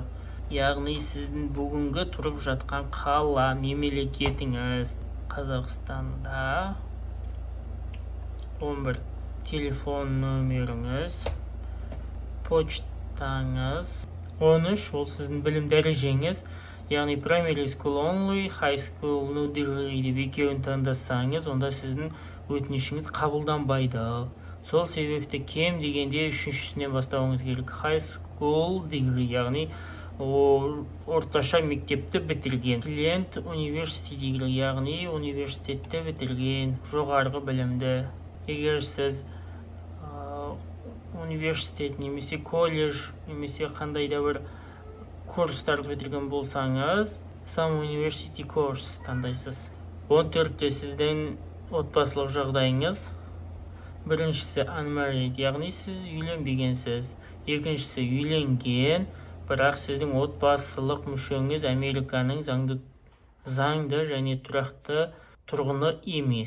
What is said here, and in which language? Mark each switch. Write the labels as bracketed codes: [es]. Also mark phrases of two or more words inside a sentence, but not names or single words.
[kk] Яғни сіздің бүгінгі тұрып жатқан қала, мемлекетіңіз. Қазақстанда. 11. Телефон нөміріңіз. Почтаңыз. 13. Ол сіздің білім дәрежеңіз. Яғни [en] primary school only, high school no degree [kk] деп екеуін таңдасаңыз, онда сіздің өтінішіңіз қабылданбайды. Сол себепті кем дегенде 3-шісінен бастауыңыз керек. [en] High school degree, [kk] яғни орташа мектепті бітірген. Клиент университет degree, яғни университетті бітірген, жоғарғы білімді. Егер сіз университет немесе колледж немесе қандай да бір курстарды бітірген болсаңыз, [en] some university course таңдайсыз. [kk] 14-те сіздің отбасылық жағдайыңыз. Біріншісі unmarried, яғни сіз үйленбегенсіз. Екіншісі үйленген, бірақ сіздің отбасылық мүшеңіз Американың заңды және тұрақты тұрғыны емес.